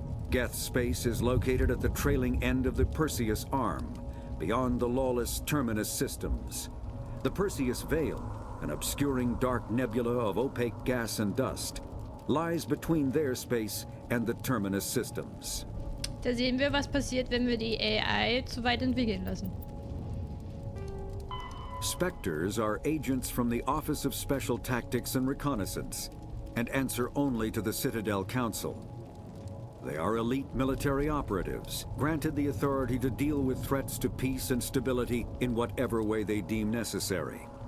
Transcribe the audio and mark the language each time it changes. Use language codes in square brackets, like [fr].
[en] Geth space is located at the trailing end of the Perseus Arm, beyond the lawless Terminus systems. The Perseus Veil, an obscuring dark nebula of opaque gas and dust, lies between their space and the Terminus systems. [de] Da sehen wir, was passiert, wenn wir die AI zu weit entwickeln lassen. [en] Spectres are agents from the Office of Special Tactics and Reconnaissance, and answer only to the Citadel Council. They are elite military operatives, granted the authority to deal with threats to peace and stability in whatever way they deem necessary.